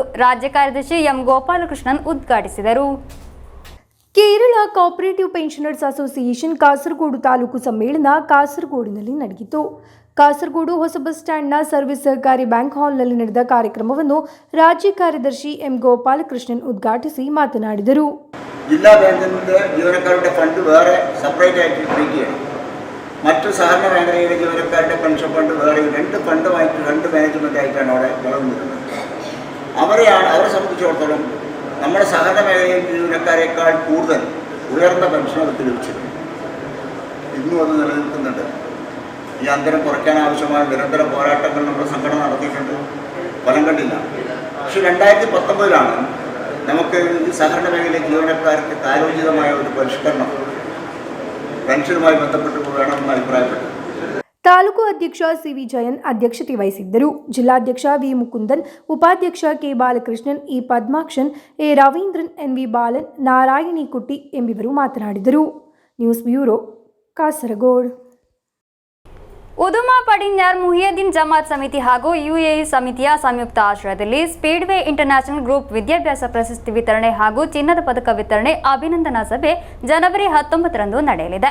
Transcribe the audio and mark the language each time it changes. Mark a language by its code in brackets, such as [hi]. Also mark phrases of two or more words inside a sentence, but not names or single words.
[kn] ರಾಜ್ಯ ಕಾರ್ಯದರ್ಶಿ ಎಂ ಗೋಪಾಲಕೃಷ್ಣನ್ ಉದ್ಘಾಟಿಸಿದರು. ಕೇರಳ ಕೋಆಪರೇಟಿವ್ ಪೆನ್ಷನರ್ಸ್ ಅಸೋಸಿಯೇಷನ್ ಕಾಸರಗೋಡು ತಾಲೂಕು ಸಮ್ಮೇಳನ ಕಾಸರಗೋಡಿನಲ್ಲಿ ನಡೆಯಿತು. ಕಾಸರಗೋಡು ಹೊಸ ಬಸ್ ಸ್ಟ್ಯಾಂಡ್ನ ಸರ್ವಿಸ್ ಸಹಕಾರಿ ಬ್ಯಾಂಕ್ ಹಾಲ್ನಲ್ಲಿ ನಡೆದ ಕಾರ್ಯಕ್ರಮವನ್ನು ರಾಜ್ಯ ಕಾರ್ಯದರ್ಶಿ ಎಂ ಗೋಪಾಲಕೃಷ್ಣನ್ ಉದ್ಘಾಟಿಸಿ ಮಾತನಾಡಿದರು. [ml] ജില്ലാ ബാങ്കിൽ നിന്ന് ജീവനക്കാരുടെ ഫണ്ട് വേറെ സെപ്പറേറ്റ് ആയിട്ട് ട്രീറ്റ് ചെയ്യണം. മറ്റു സഹകരണ മേഖലയിലെ ജീവനക്കാരുടെ പെൻഷൻ ഫണ്ട് വേറെ, രണ്ട് ഫണ്ടുമായിട്ട് രണ്ട് മാനേജ്മെൻ്റ് ആയിട്ടാണ് അവിടെ വളർന്നിരുന്നത്. അവരെ സംബന്ധിച്ചിടത്തോളം നമ്മുടെ സഹകരണ മേഖലയിൽ ജീവനക്കാരെക്കാൾ കൂടുതൽ ഉയർന്ന പെൻഷൻ അവർക്ക് ലഭിച്ചിട്ടുണ്ട്. ഇന്നും അത് നിലനിൽക്കുന്നുണ്ട്. ഈ അന്തരം കുറയ്ക്കാൻ ആവശ്യമായ നിരന്തര പോരാട്ടങ്ങൾ നമ്മുടെ സംഘടന നടത്തിയിട്ടുണ്ട്, ഫലം കണ്ടില്ല. പക്ഷേ 2019 നമുക്ക് ഈ സഹകരണ മേഖലയിലെ ജീവനക്കാർക്ക് കാലോചിതമായ ഒരു പരിഷ്കരണം പെൻഷനുമായി ബന്ധപ്പെട്ട് വേണമെന്ന് അഭിപ്രായപ്പെട്ടു. [kn] ತಾಲೂಕು ಅಧ್ಯಕ್ಷ ಸಿವಿ ಜಯನ್ ಅಧ್ಯಕ್ಷತೆ ವಹಿಸಿದ್ದರು. ಜಿಲ್ಲಾಧ್ಯಕ್ಷ ವಿ ಮುಕುಂದನ್, ಉಪಾಧ್ಯಕ್ಷ ಕೆ ಬಾಲಕೃಷ್ಣನ್, ಇ ಪದ್ಮಾಕ್ಷನ್, ಎ ರವೀಂದ್ರನ್, ಎನ್ ವಿ ಬಾಲನ್, ನಾರಾಯಣಿ ಕುಟ್ಟಿ ಎಂಬಿವರು ಮಾತನಾಡಿದರು. [en] news bureau, [kn] ಕಾಸರಗೋಡು. ಉದುಮಾ ಪಡಿನ್ಯಾರ್ ಮುಹಿಯುದ್ದೀನ್ ಜಮಾತ್ ಸಮಿತಿ ಹಾಗೂ ಯುಎಇ ಸಮಿತಿಯ ಸಂಯುಕ್ತ ಆಶ್ರಯದಲ್ಲಿ ಸ್ಪೀಡ್ವೇ ಇಂಟರ್ನ್ಯಾಷನಲ್ ಗ್ರೂಪ್ ವಿದ್ಯಾಭ್ಯಾಸ ಪ್ರಶಸ್ತಿ ವಿತರಣೆ ಹಾಗೂ ಚಿನ್ನದ ಪದಕ ವಿತರಣೆ ಅಭಿನಂದನಾ ಸಭೆ ಜನವರಿ 19ರಂದು ನಡೆಯಲಿದೆ.